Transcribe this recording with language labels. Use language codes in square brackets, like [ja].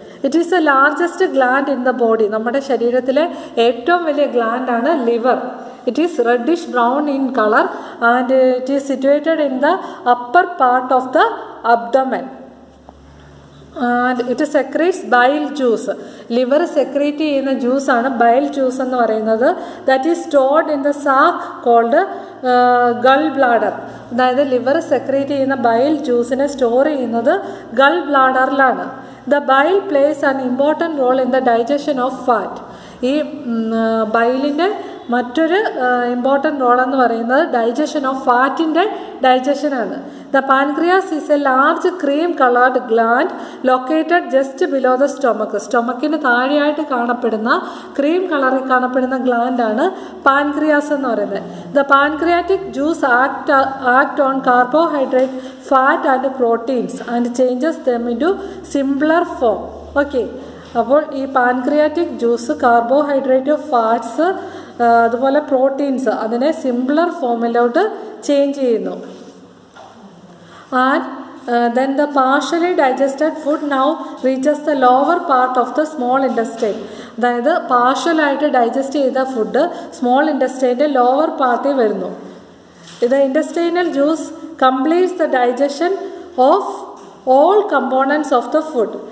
[en] It is the largest gland in the body. [ml] നമ്മുടെ ശരീരത്തിലെ ഏറ്റവും വലിയ ഗ്ലാൻഡാണ് liver. [en] It is reddish brown in color and it is situated in the upper part of the abdomen. And it secretes bile juice. [ml] Liver secrete ചെയ്യുന്ന ജ്യൂസാണ് bile juice എന്ന് പറയുന്നത്. [en] That is stored in the sac called gall bladder. [ml] അതായത് liver secrete ചെയ്യുന്ന bile ജ്യൂസിനെ store ചെയ്യുന്നത് ഗൾ ബ്ലാഡറിലാണ്. [en] The bile plays an important role in the digestion of fat. [ml] ഈ ബൈലിൻ്റെ മറ്റൊരു important role എന്ന് പറയുന്നത് digestion of ഫാറ്റിൻ്റെ ഡൈജഷനാണ്. [en] The pancreas is a large cream coloured gland located just below the stomach. [ml] സ്റ്റൊമക്കിന് താഴെയായിട്ട് കാണപ്പെടുന്ന cream കളറിൽ കാണപ്പെടുന്ന ഗ്ലാൻഡാണ് pancreas എന്ന് പറയുന്നത്. [en] The pancreatic juice act on carbohydrate, fat and proteins and changes them into simpler form. [ml] Okay, അപ്പോൾ ഈ pancreatic juice carbohydrate, fats, അതുപോലെ proteins അതിനെ സിംപ്ലർ ഫോമിലോട്ട് ചേഞ്ച് ചെയ്യുന്നു. [en] And then the partially digested food now reaches the lower part of the small intestine. [ml] അതായത് പാർഷ്യലായിട്ട് digest ചെയ്ത food small ഇൻറ്റസ്റ്റൈൻ്റെ lower പാർട്ടിൽ വരുന്നു. [en] ഇത് intestinal juice completes the digestion of all components of the food.